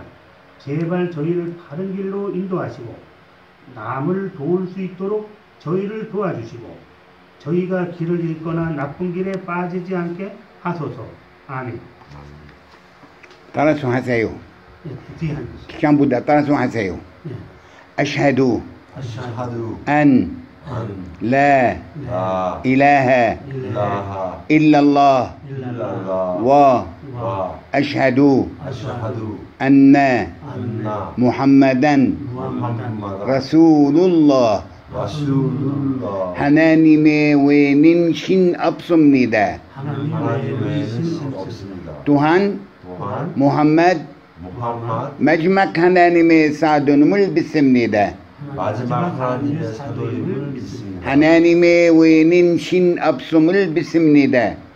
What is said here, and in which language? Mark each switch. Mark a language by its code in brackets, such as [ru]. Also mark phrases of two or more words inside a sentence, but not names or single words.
[ko] 제발 저희를 바른 길로 인도하시고 남을 도울 수 있도록 저희를 도와주시고 저희가 길을 잃거나 나쁜 길에 빠지지 않게 하소서. 아멘. 따라서 하세요. 뒤에 전부다 따라서 하세요. [ar] أشهد أن لا إله إلا الله وأشهد أن محمدا رسول الله [ko] 하나님의 외에는 신 없습니다. 또한 무함마드 마지막 하나님의 사도임을 믿습니다. 하나님의 외에는 신 없음을 믿습니다.